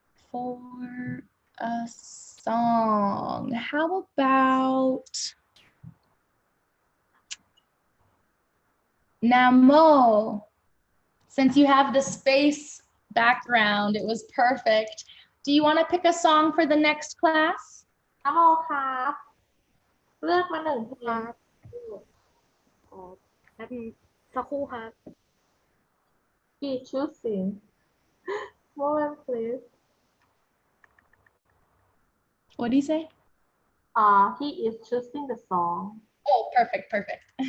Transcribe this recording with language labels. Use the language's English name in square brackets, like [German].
[English] for a song. How about now, Mo, since you have the space background, it was perfect. Do you want to pick a song for the next class? [Thai] นะโมครับเลือกมาหนึ่งเพลง อ๋อแป๊บนึงสักครู่ครับ [English] He choosing moment please What do you say? He is choosing the song Oh, perfect, perfect.